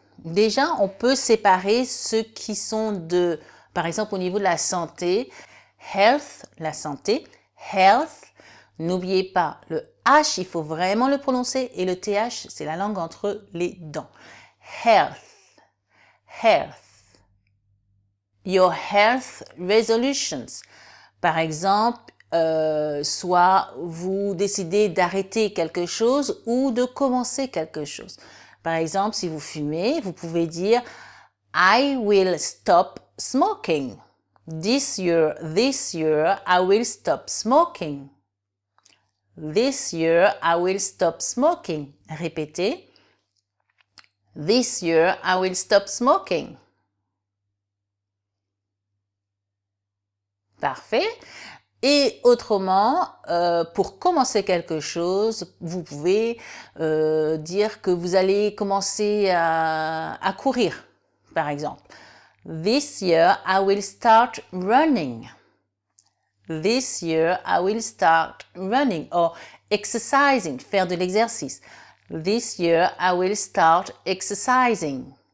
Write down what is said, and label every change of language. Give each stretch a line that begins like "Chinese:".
French: Déjà, on peut séparer ceux qui sont par exemple au niveau de la santé, health, la santé, health. N'oubliez pas, le H, il faut vraiment le prononcer et le TH, c'est la langue entre les dents.
English: Health, health. Your health resolutions.
French: Par exemple, soit vous décidez d'arrêter quelque chose ou de commencer quelque chose. Par exemple, si vous fumez, vous pouvez dire
English: I will stop smoking. This year, I will stop smoking. This year, I will stop smoking. Répétez. This year, I will stop smoking.
French: Parfait. Et autrement, pour commencer quelque chose, vous pouvez dire que vous allez commencer à courir, par exemple.
English: This year, I will start running. This year, I will start running. Or exercising,
French: faire de l'exercice.
English: This year, I will start exercising.